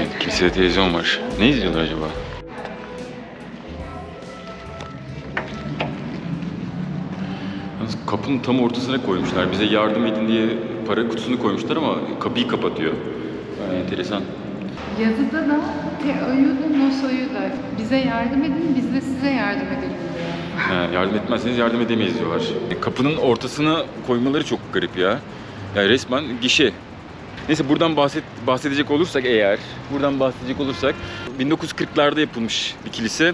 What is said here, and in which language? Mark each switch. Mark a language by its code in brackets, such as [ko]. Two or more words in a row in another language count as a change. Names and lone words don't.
[tr] Kilisede televizyon var. Ne izliyorlar acaba? Yalnız kapının tam ortasına koymuşlar. Bize yardım edin diye para kutusunu koymuşlar ama kapıyı kapatıyor. Yani enteresan. Yazıda da [es] te ayuda no soyuda. [tr] Bize yardım edin, biz de size yardım edelim. Yardım etmezseniz yardım edemeyiz diyorlar. Kapının ortasına koymaları çok garip ya. Yani resmen gişe. Neyse buradan bahsedecek olursak eğer, 1940'larda yapılmış bir kilise.